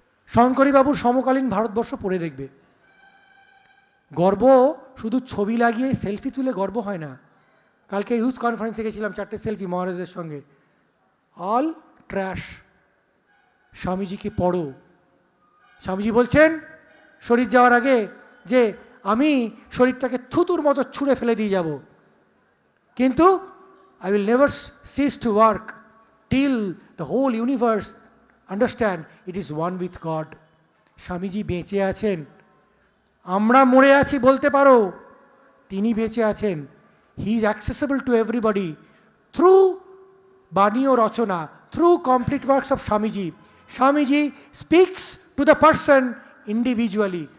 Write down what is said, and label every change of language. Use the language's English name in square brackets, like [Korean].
[Bangla] শঙ্করীবাবুর সমকালীন ভারতবর্ষ পড়ে দেখবে। গর্ব শুধু ছবি লাগিয়ে সেলফি তুলে গর্ব হয় না। কালকে ইউথ কনফারেন্সে গেছিলাম, 4টে সেলফি মহারাজের সঙ্গে, [English] All trash. [Bangla] স্বামীজিকে পড়ো। স্বামীজি বলছেন শরীর যাওয়ার আগে যে আমি শরীরটাকে থুতুর মতো ছুঁড়ে ফেলে দিয়ে যাব, কিন্তু [English] I will never cease to work till the whole universe understand it is one with God. [Bangla] Swamiji বেঁচে আছেন, আমরা মরে আছি বলতে পারো, তিনি বেঁচে আছেন। [English] he is accessible to everybody through [Bangla] বাণী ও রচনা, [English] Through complete works of Swamiji. Swamiji speaks to the person individually.